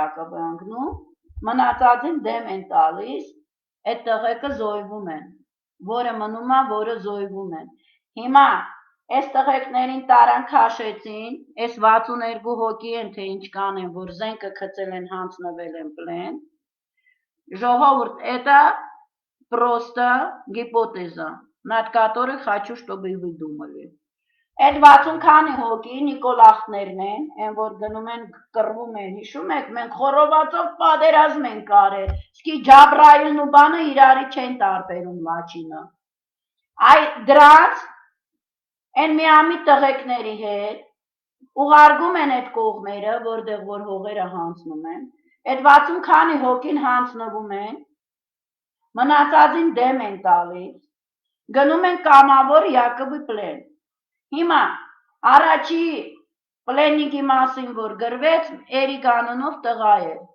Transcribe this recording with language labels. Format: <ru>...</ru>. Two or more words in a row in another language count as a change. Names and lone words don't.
<hy>Յակոբը ընկնում, մնացածին դեմ են տալիս, այդ տղեկը զոհվում են, որը մնում է, որը զոհվում են։ Հիմա այս տղեկներին տարան քաշեցին, այս 62 հոգի են թե ինչ կանեն, որ զենքը գցել են հանձնվել են պլեն։ Ժողովուրդ,</hy> <ru>это просто гипотеза, над которой хочу, чтобы вы думали.</ru> <hy>Այդ 60 քանի հոգի Նիկոլախներն են, այն որ գնում են կռվում են, հիշում եք, մենք խորովածով պատերազմ ենք արել, իսկի Ջաբրայելն ու բանը իրարի չեն տարբերում լաչինը։ Այ դրանց այն միամիտ տղեկների հետ ուղարկում են այդ կողմերը, որտեղ որ հողերը հանձնում են, այդ 60 քանի հոգին հանձնվում են, մնացածին դեմ են տալիս, գնում են կամավոր Յակոբի պլեն։ Հիմա առաջի պլեննիկի մասին որ գրվեց Էրիկ անունով տղա է։</hy>